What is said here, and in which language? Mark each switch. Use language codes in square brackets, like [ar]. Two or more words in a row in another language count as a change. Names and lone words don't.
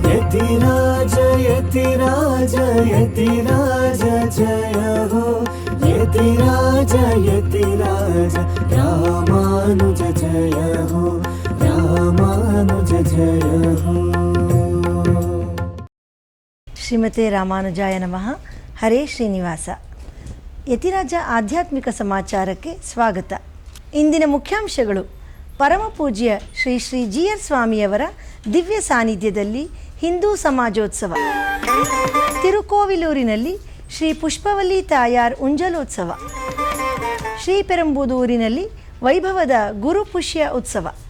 [hi] यतिराज यतिराज यतिराज जय हो यतिराज यतिराज रामानुज जय हो रामानुज जय हो। [sa] ಶ್ರೀಮತೆ ರಾಮಾನುಜಾಯ ನಮಃ. [kn] ಹರೇ ಶ್ರೀನಿವಾಸ. ಯತಿರಾಜ ಆಧ್ಯಾತ್ಮಿಕ ಸಮಾಚಾರಕ್ಕೆ ಸ್ವಾಗತ. ಇಂದಿನ ಮುಖ್ಯಾಂಶಗಳು: ಪರಮ ಪೂಜ್ಯ ಶ್ರೀ ಶ್ರೀ ಜಿ.ಆರ್. ಸ್ವಾಮಿಯವರ ದಿವ್ಯ ಸಾನ್ನಿಧ್ಯದಲ್ಲಿ ಹಿಂದೂ ಸಮಾಜೋತ್ಸವ, ತಿರುಕೋವಿಲೂರಿನಲ್ಲಿ ಶ್ರೀ ಪುಷ್ಪವಲ್ಲಿ ತಾಯಾರ್ ಉಂಜಲೋತ್ಸವ, ಶ್ರೀಪೆರಂಬುದೂರಿನಲ್ಲಿ ವೈಭವದ ಗುರುಪುಷ್ಯ ಉತ್ಸವ.